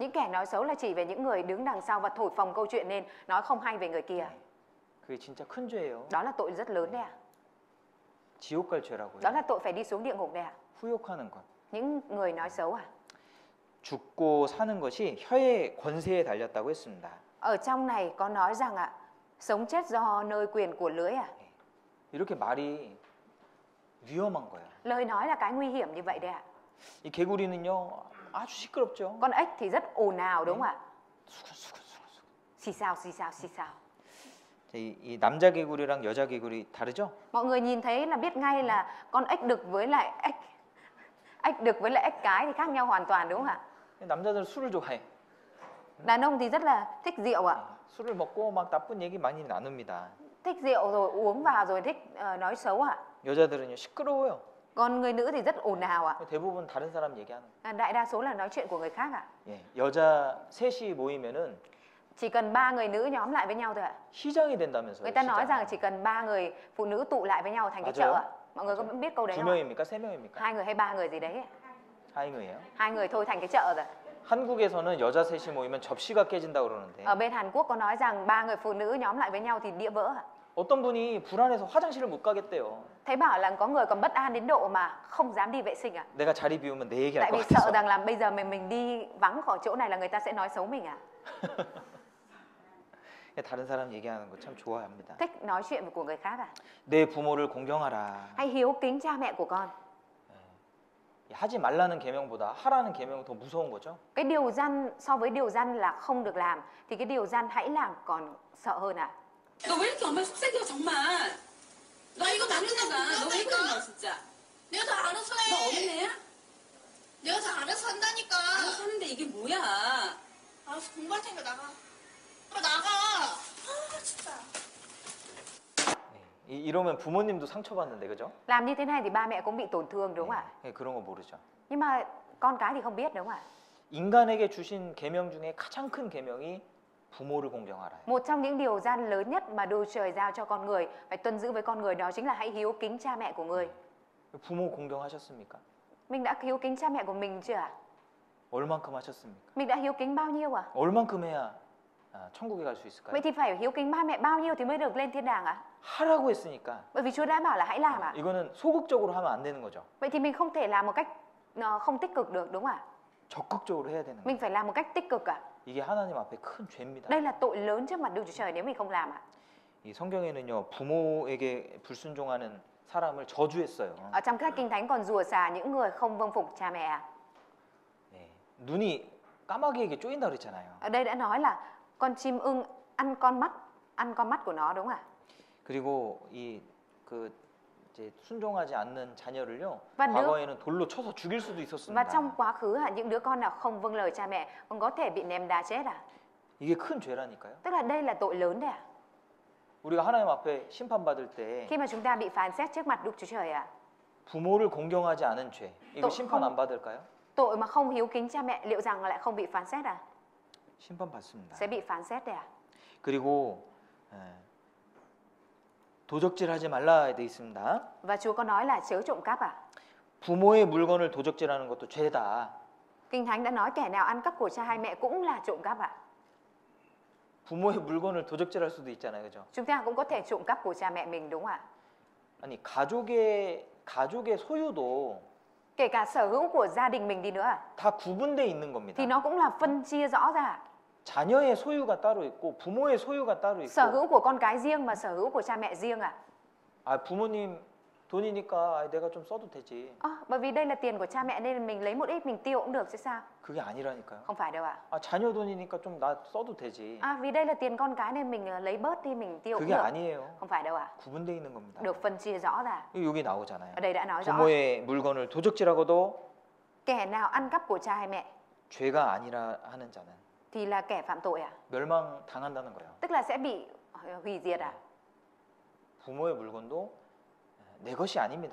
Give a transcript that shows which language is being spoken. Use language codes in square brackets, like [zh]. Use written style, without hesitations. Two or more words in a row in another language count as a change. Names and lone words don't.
[vi] Những kẻ nói xấu là chỉ về những người đứng đằng sau và thổi phồng câu chuyện nên nói không hay về người kia [ko] 그게 진짜 큰 죄예요. [vi] Đó là tội rất lớn đấy [ko] 지옥 갈 죄라고요. [vi] Đó là tội phải đi xuống địa ngục đấy [ko] 후욕하는 것. [vi] Những người nói xấu [ko] 죽고 사는 것이 혀의 권세에 달렸다고 했습니다. [vi] Ở trong này có nói rằng sống chết do nơi quyền của lưỡi [ko] 이렇게 말이 위험한 거예요. [vi] Lời nói là cái nguy hiểm như vậy đấy [ko] 이 개구리는요 아주 시끄럽죠. [vi] Con ếch thì rất ồn ào đúng không [ko] 수근수근. [vi] Xì xào xì xào xì xào [ko] 이 남자 개구리랑 여자 개구리 다르죠? [vi] Mọi người nhìn thấy là biết ngay là con ếch đực với lại ếch đực với lại ếch cái thì khác nhau hoàn toàn đúng không ạ? [ko] 남자들은 술을 좋아해. [vi] Đàn ông thì rất là thích rượu [ko] 술을 먹고 막 나쁜 얘기 많이 나눕니다. [vi] Thích rượu rồi uống vào rồi thích nói xấu [ko] 여자들은요 시끄러워요. [vi] Còn người nữ thì rất ồn ào [ko] 대부분 다른 사람 얘기하는. [vi] Đại đa số là nói chuyện của người khác [ko] 예, 여자 셋이 모이면은 [vi] Chỉ cần 3 người nữ nhóm lại với nhau thôi [ko] 시장이 된다면서요. [vi] Người ta nói [ko] 시장. [vi] rằng chỉ cần 3 người phụ nữ tụ lại với nhau thành cái chợ Mọi người có biết câu đấy [ko] 두 [vi] không? [ko] 명입니까? 세 명입니까? [vi] 2 người hay 3 người gì đấy [ko] 2 명이에요. [vi] 2 người thôi thành cái chợ rồi [ko] 한국에서는 여자 셋이 모이면 접시가 깨진다 그러는데 [vi] Ở bên Hàn Quốc có nói rằng 3 người phụ nữ nhóm lại với nhau thì đĩa vỡ [ko] 어떤 분이 불안해서 화장실을 못 가겠대요. [vi] Thấy bảo là có người còn bất an đến độ mà không dám đi vệ sinh [ko] 내가 자리 비우면 내 얘기할 [vi] Tại [ko] 것 [vi] vì sợ [ko] 같아서. [vi] rằng là bây giờ mình đi vắng khỏi chỗ này là người ta sẽ nói xấu mình [ko] 다른 사람 얘기하는 거 참 좋아합니다. [vi] Thích nói chuyện của người khác [ko] 내 부모를 공경하라. [vi] Hãy hiếu kính cha mẹ của con [ko] 하지 말라는 계명보다 하라는 계명은 더 무서운 거죠. [vi] Cái điều răn so với điều răn là không được làm thì cái điều răn hãy làm còn sợ hơn [ko] 너 왜 이렇게 엄마 속삭여 정말? 나 이거 남는다. 너 왜 그러냐 진짜? 내가 다 알아서 해. 너 어린애야? 내가 다 알아서 한다니까. 알아서 하는데 이게 뭐야? 알아서 공부할 테니까 나가. 나가. 아 진짜. 이러면 부모님도 상처받는데 그죠? [vi] Làm như thế này thì ba mẹ cũng bị tổn thương đúng không ạ? [ko] 그런 거 모르죠. [vi] Nhưng mà con cái thì không biết đúng không ạ? [ko] 인간에게 주신 계명 중에 가장 큰 계명이 부모를 공경하라. [vi] Một trong những điều răn lớn nhất mà Đức Trời giao cho con người phải tuân giữ với con người đó chính là hãy hiếu kính cha mẹ của người. [ko] 부모 공경하셨습니까? [vi] Mình đã hiếu kính cha mẹ của mình chưa ạ? [ko] 얼만큼 하셨습니까? [vi] Mình đã hiếu kính bao nhiêu ạ? [ko] 얼만큼 해야 천국에 갈 수 있을까요? [vi] Vậy thì phải hiếu kính ba mẹ bao nhiêu thì mới được lên thiên đàng ạ? [ko] 하라고 했으니까 [vi] Bởi vì Chúa đã bảo là hãy làm ạ. [ko] 이거는 소극적으로 하면 안 되는 거죠. [vi] Vậy thì mình không thể làm một cách không tích cực được, đúng không ạ? [ko] 적극적으로 해야 되는 거예요. [vi] Mình phải làm một cách tích cực ạ. [ko] 이게 하나님 앞에 큰 죄입니다. [vi] Đây là tội lớn trước mặt Đức Chúa Trời nếu mình không làm ạ. [ko] 이 성경에는요 부모에게 불순종하는 사람을 저주했어요. [vi] Ở trong các kinh thánh còn rủa xả những người không vâng phục cha mẹ ạ. [ko] 네. 눈이 까마귀에게 쪼인다 그랬잖아요. [vi] Ở đây đã nói là con chim ưng ăn con mắt của nó, đúng không ạ? [ko] 그리고 그 이제 순종하지 않는 자녀를요 [vi] Và đứa- [ko] 과거에는 돌로 쳐서 죽일 수도 [vi] Và [ko] 있었습니다. [vi] trong quá khứ những đứa con nào không vâng lời cha mẹ còn có thể bị ném đá chết à? [ko] 이게 큰 죄라니까요. [vi] Tức là đây là tội lớn đấy ạ. [ko] 우리가 하나님 앞에 심판받을 때 [vi] Khi mà chúng ta bị phán xét trước mặt Đức Chúa Trời ạ. [ko] 부모를 공경하지 않은 죄 이거 또 심판 [vi] không- [ko] 안 받을까요? [vi] Tội mà không hiếu kính cha mẹ liệu rằng lại không bị phán xét à? [ko] 심판 받습니다. [vi] Sẽ bị phán xét đấy ạ. [ko] 그리고 도적질하지 말라 돼 있습니다. [vi] Và Chúa có nói là chớ trộm cắp à? [ko] 부모의 물건을 도적질하는 것도 죄다. [vi] Kinh Thánh đã nói kẻ nào ăn cắp của cha hay mẹ cũng là trộm cắp ạ. [ko] 부모의 물건을 도적질할 수도 있잖아요, 그죠? [vi] Chúng ta cũng có thể trộm cắp của cha mẹ mình, đúng không ạ? [ko] 아니 가족의 소유도 [vi] Kể cả sở hữu của gia đình mình đi nữa ạ, [ko] 다 구분돼 있는 [vi] thì [ko] 겁니다. [vi] nó cũng là phân chia rõ ra ạ. [ko] 자녀의 소유가 따로 있고 부모의 소유가 따로 [vi] Sở [ko] 있고. [vi] hữu của con cái riêng mà sở hữu của cha mẹ riêng ạ. [ko] 부모님 돈이니까 내가 좀 써도 되지. [vi] Bởi vì đây là tiền của cha mẹ nên mình lấy một ít mình tiêu cũng được chứ sao? [ko] 그게 아니라니까요. [vi] Không phải đâu ạ. [ko] 자녀 돈이니까 좀 나 써도 되지. [vi] Vì đây là tiền con cái nên mình lấy bớt đi mình tiêu cũng [ko] 그게 [vi] được. [ko] 아니에요. [vi] Không phải đâu ạ. [ko] 구분돼 있는 겁니다. [vi] Được phân chia rõ ra. [ko] 여기 나오잖아요. [vi] Ở đây đã nói rõ. [ko] 부모의 물건을 도적질하고도 [vi] Kẻ nào ăn cắp của cha hay mẹ [ko] 죄가 아니라 하는 자는 [vi] thì là kẻ phạm tội ạ. [ko] 멸망당한다는 거예요. [vi] Tức là sẽ bị hủy diệt ạ. [ko] 부모의 물건도 내 것이 아닙니다.